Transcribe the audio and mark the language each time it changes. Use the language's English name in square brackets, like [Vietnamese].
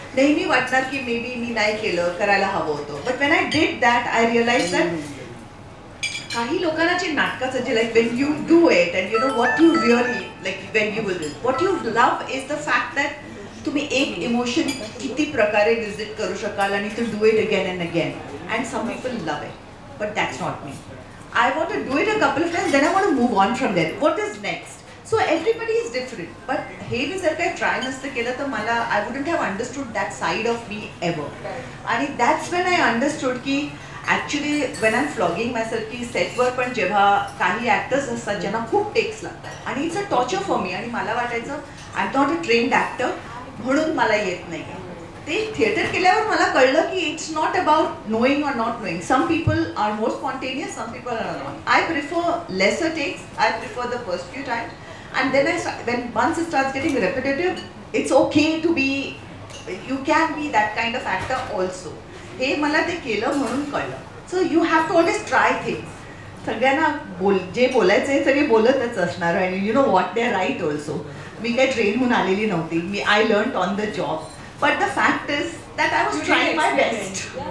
[Marathi] नेहमी वाटणार की [English] may be [Marathi] मी नाही केलं, करायला हवं होतं. [English] but when I did that I realize that [Marathi] काही लोकांना जे नाटकाचं जे [English] like when you do it and you know what you really like when you will what you love is the fact that [Marathi] तुम्ही एक इमोशन किती प्रकारे visit करू शकाल आणि [English] To do it again and again. And some people love it, but that's not me. I want to do it a couple of times, then I want to move on from there. What is next? So everybody is different. But [Marathi] हे मी जर काही try नसतं केलं तर मला [English] I wouldn't have understood that side of me ever. आणि that's when I understood की actually when I'm flogging myself [Marathi] की सेटवर पण जेव्हा काही ॲक्टर्स असतात ज्यांना खूप टेक्स लागतात [English] आणि it's a torture for me. [Marathi] आणि मला वाटायचं [English] I am not a trained actor [Marathi] म्हणून मला येत नाही. ते थिएटर केल्यावर मला कळलं की [English] It's not about knowing or not knowing. Some people are more spontaneous, some people are not. I prefer lesser takes, I prefer the first few times. And then when once it starts getting repetitive, it's okay to be, you can be that kind of actor also. [Marathi] हे मला ते केलं म्हणून कळलं. [English] So you have to always try things. [Marathi] सगळ्यांना जे बोलायचे सगळे बोलतच असणार आणि [English] you know what, they are right also. [Marathi] मी काही ट्रेन होऊन आलेली नव्हती. [English] I learned on the job. But the fact is that I was trying my best.